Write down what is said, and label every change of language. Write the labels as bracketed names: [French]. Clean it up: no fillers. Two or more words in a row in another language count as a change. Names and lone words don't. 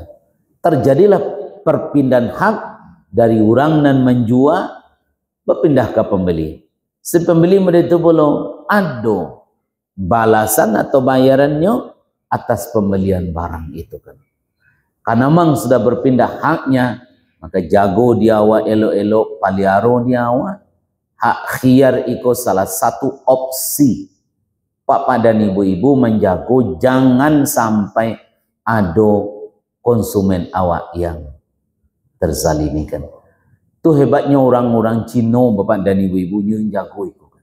[Indonesian] Terjadilah perpindahan hak dari orang dan menjual berpindah ke pembeli. Si pembeli mereka belum ada balasan atau bayarannya atas pembelian barang itu kan. Karena memang sudah berpindah haknya, [Minangkabau] maka jago dia awak elok-elok paliaro dia awak. [Indonesian] Hak khiyar itu salah satu opsi Pak dan Ibu-ibu menjago jangan sampai ada konsumen awak yang terzalimi kan. Itu hebatnya orang-orang Cina Bapak dan Ibu-ibunya yang jago itu kan.